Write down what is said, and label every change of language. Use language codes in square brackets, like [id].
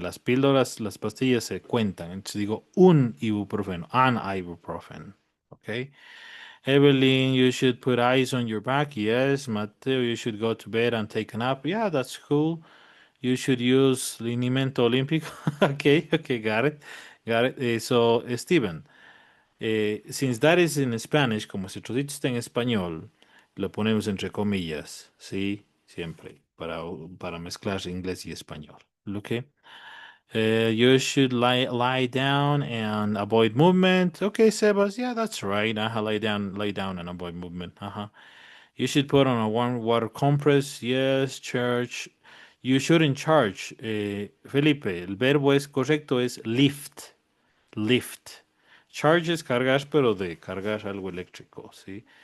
[es] Las píldoras, las pastillas se cuentan. Entonces digo un ibuprofeno, [en] an ibuprofen. Okay. Evelyn, you should put ice on your back. Yes. Mateo, you should go to bed and take a nap. Yeah, that's cool. You should use linimento olímpico. Okay, got it. Got it. So, Steven, since that is in Spanish, [es] como si todito está en español, lo ponemos entre comillas, ¿sí? Siempre, para mezclar inglés y español. [en] Okay. You should lie down and avoid movement. Okay, Sebas, yeah, that's right. Lie down and avoid movement. You should put on a warm water compress. Yes, church. You shouldn't charge. [es] Felipe, el verbo es correcto, es lift. Lift. Charge es cargar, pero de cargar algo eléctrico, ¿sí?